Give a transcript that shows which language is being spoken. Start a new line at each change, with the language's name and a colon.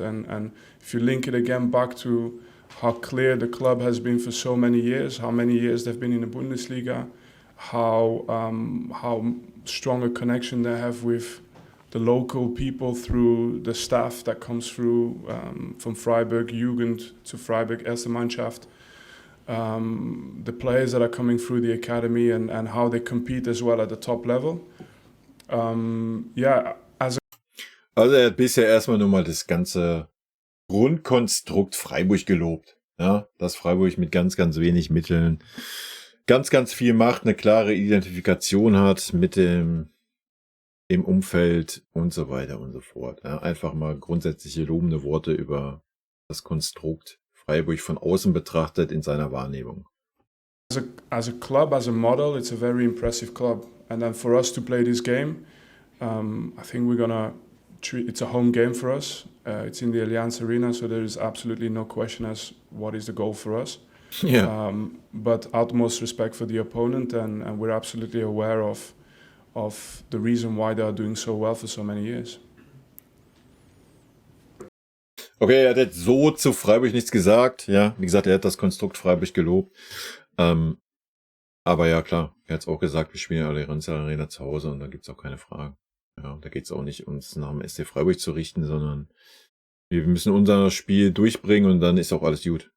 English: And if you link it again back to how clear the club has been for so many years, how many years they've been in the Bundesliga, how strong a connection they have with the local people through the staff that comes through from Freiburg Jugend to Freiburg Erste Mannschaft. The players that are coming through the academy and how they compete as well at the top level.
German: Also er hat bisher erstmal nur mal das ganze Grundkonstrukt Freiburg gelobt. Ja, dass Freiburg mit ganz, ganz wenig Mitteln ganz, ganz viel macht, eine klare Identifikation hat mit dem im Umfeld und so weiter und so fort. Ja, einfach mal grundsätzliche lobende Worte über das Konstrukt Freiburg von außen betrachtet in seiner Wahrnehmung.
English: As a club, as a model, it's a very impressive club. And then for us to play this game, I think we're gonna treat it's a home game for us. It's in the Allianz Arena, so there is absolutely no question as what is the goal for us. Yeah. But utmost respect for the opponent, and we're absolutely aware of the reason why they are doing so well for so many years.
German: Okay, er hat jetzt so zu Freiburg nichts gesagt. Ja, wie gesagt, er hat das Konstrukt Freiburg gelobt. Aber ja, klar, er hat es auch gesagt, wir spielen in der Allianz Arena zu Hause und da gibt's auch keine Fragen. Ja, da geht's auch nicht, uns nach dem SC Freiburg zu richten, sondern wir müssen unser Spiel durchbringen und dann ist auch alles gut.